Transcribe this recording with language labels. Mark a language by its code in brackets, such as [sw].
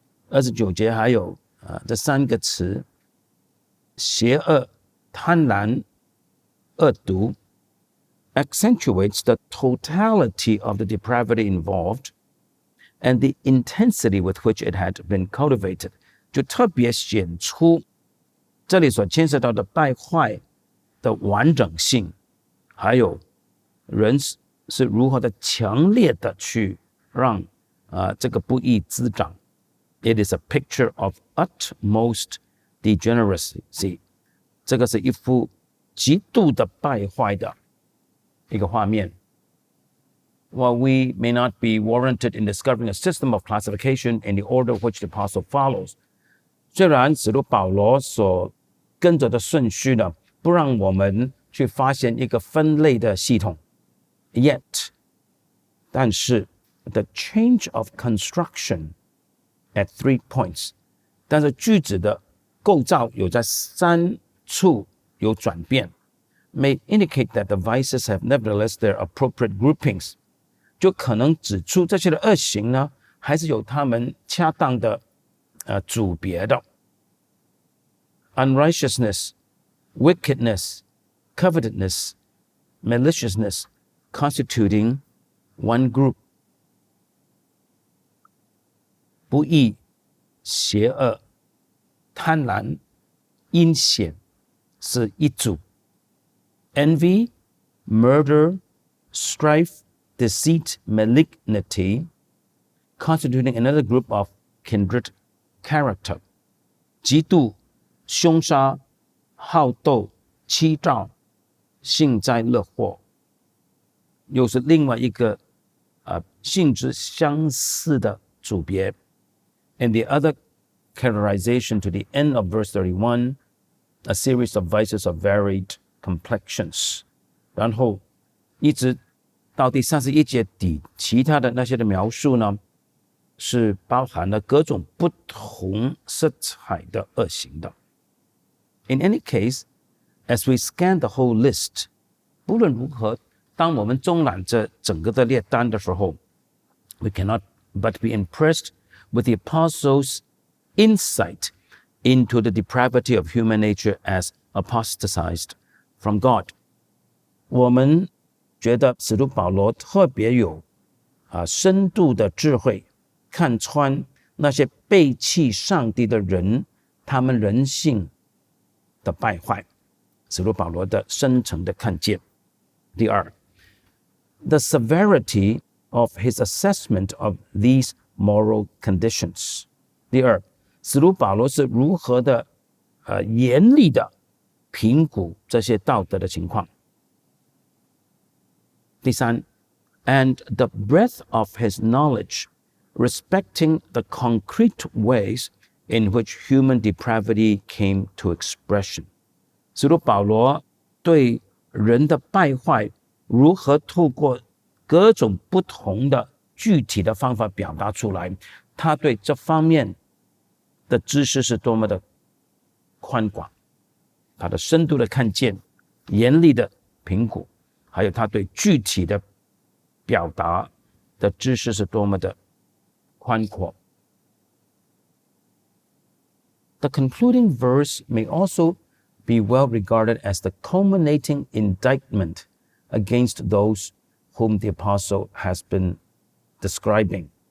[zh] 29节还有这三个词：邪恶、贪婪、恶毒 [en] accentuates the totality of the depravity involved and the intensity with which it had been cultivated. [zh] 就特别显出这里所牵涉到的败坏的完整性，还有人是如何的强烈的去让这个不义滋长。 [en] It is a picture of utmost degeneracy. [zh] 这个是一幅极度的败坏的一个画面。 [en] While we may not be warranted in discovering a system of classification in the order which the apostle follows， [zh] 虽然使徒保罗所跟着的顺序呢，不让我们去发现一个分类的系统 [en] ，yet， [zh] 但是 [en] the change of construction at 3 points， [zh] 但是句子的构造有在3处有转变 [en] ，may indicate that the vices have nevertheless their appropriate groupings。 [zh] 就可能指出这些的恶行呢，还是有他们恰当的组别的。 [en] Unrighteousness, wickedness, covetousness, maliciousness, constituting one group。 [zh] 不义、邪恶、贪婪、阴险是一组。 [en] Envy, murder, strife,deceit, malignity, constituting another group of kindred character. [zh] 嫉妒、凶杀、好斗、欺诈、幸灾乐祸，又是另外一个性质相似的组别。 [en] And the other characterization to the end of verse 31, a series of vices of varied complexions. [zh] 然后一直到第31节底，其他的那些的描述呢，是包含了各种不同色彩的恶行的。 [en] In any case, as we scan the whole list， [zh] 不论如何，当我们中览这整个的列单的时候 [en] ，we cannot but be impressed with the apostles' insight into the depravity of human nature as apostatized from God。 [zh] 我们觉得使徒保罗特别有深度的智慧，看穿那些背弃上帝的人，他们人性的败坏。使徒保罗的深层的看见。第二 [en] ，the severity of his assessment of these moral conditions。 [zh] 第二，使徒保罗是如何的严厉的评估这些道德的情况。第三 [en] ，and the breadth of his knowledge respecting the concrete ways in which human depravity came to expression。 [zh] 使徒保罗对人的败坏如何透过各种不同的具体的方法表达出来，他对这方面的知识是多么的宽广，他的深度的看见，严厉的评估，还有他对具体的表达的知识是多么的宽阔。 [en] The concluding verse may also be well regarded as the culminating indictment against those whom the apostle has been describing。